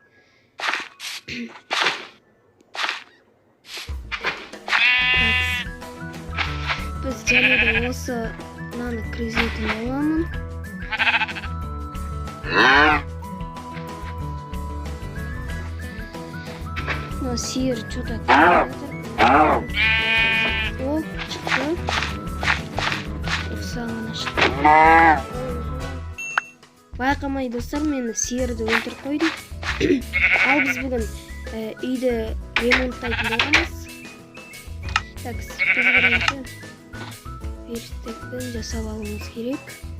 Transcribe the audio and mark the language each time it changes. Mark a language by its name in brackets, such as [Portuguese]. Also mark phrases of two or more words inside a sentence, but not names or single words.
[Kazakh] Біз және де осы мынаны кіргізетін боламын. Мына сиыр что-то О, шықты. Сағына шықты. Байқамай достар, мен сиырды өлтіріп қойдым. Ал біз бүгін үйді ремонттайтын боламыз. Біз бірінші верстекпен жасап алуымыз керек.